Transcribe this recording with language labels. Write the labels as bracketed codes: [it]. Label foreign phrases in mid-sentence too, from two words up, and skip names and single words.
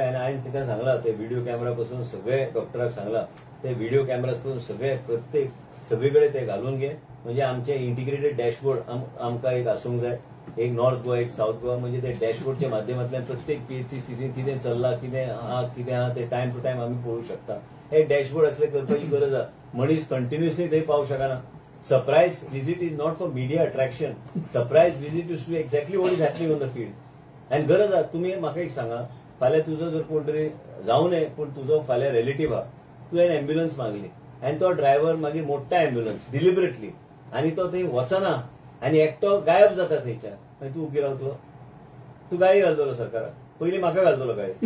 [kok] आनी हांवें तिका सांगला ते [en] video camera [kok] पासून सगळे डॉक्टराक सांगला ते [en] video camera [kok] पासून सगळे प्रत्येक सगळे कडेन ते घालून घे. म्हणजे आमचे [en] integrated dashboard [kok] आमकां एक आसूंक जाय. एक नॉर्थ गोवा एक साऊथ गोवा. म्हणजे ते डॅशबोर्डच्या माध्यमांतल्यान प्रत्येक पीएचसी सीझन कितें चल्ला कितें आहा ते [en] time to time [kok] आमी पळोवंक शकता. हे डॅशबोर्ड असले करपाची गरज आहा. मनीस कंटिन्युअसली थंय पावूंक शकना. [en] Surprise visit is not for media attraction. Surprise visit is to exactly what is happening on the field. [mr] आणि गरज आहे. [kok] तुम्ही म्हाका एक सांगा, फाल्यां तुजो जर कोण तरी जाऊ नये पण तुजो फाल्यां रिलेटिव्ह हा, तुवें एम्ब्युलन्स मागली आनी तो ड्रायव्हर मागीर मोडटा [en] ambulance deliberately [kok] आनी तो थंय वचना आनी एकटो गायब जाता थंयच्यान, मागीर तूं उगी रावतलो. तूं गाळी घालतलो सरकाराक. पयलीं म्हाका घालतलो गाळी.